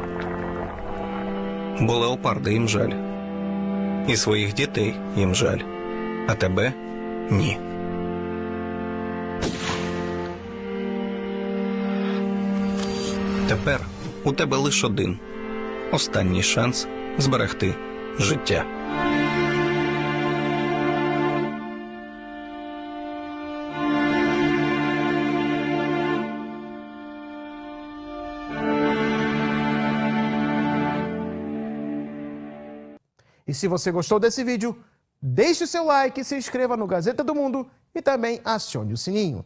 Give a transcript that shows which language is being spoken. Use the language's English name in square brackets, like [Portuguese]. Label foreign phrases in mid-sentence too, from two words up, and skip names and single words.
[Ukrainian] Бо леопарди їм жаль. І своїх дітей їм жаль. А тебе – ні. Тепер у тебе лише один. Останній шанс зберегти життя. [Portuguese] E se você gostou desse vídeo, deixe o seu like, se inscreva no Gazeta do Mundo e também acione o sininho.